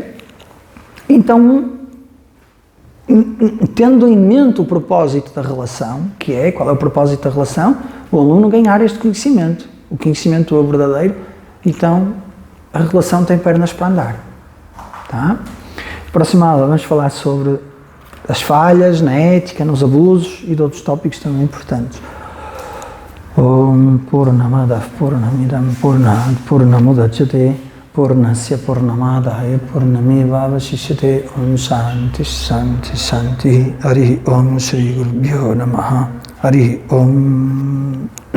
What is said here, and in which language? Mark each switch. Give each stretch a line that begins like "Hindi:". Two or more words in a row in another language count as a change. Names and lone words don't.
Portuguese: Então, tendo em mente o propósito da relação, que é, qual é o propósito da relação? O aluno ganhar este conhecimento, o conhecimento verdadeiro, então a relação tem pernas para andar. Tá? Próxima aula vamos falar sobre as falhas na ética, nos abusos e de outros tópicos também importantes.
Sanskrit: Om Purnamada Purnamidam Purnat Purnamudachyate Purnasya Purnamadaya Purnameva Vasishyate. Om Shanti Shanti Shanti. Hari Om Shri Gurubhyo Namaha. Hari Om.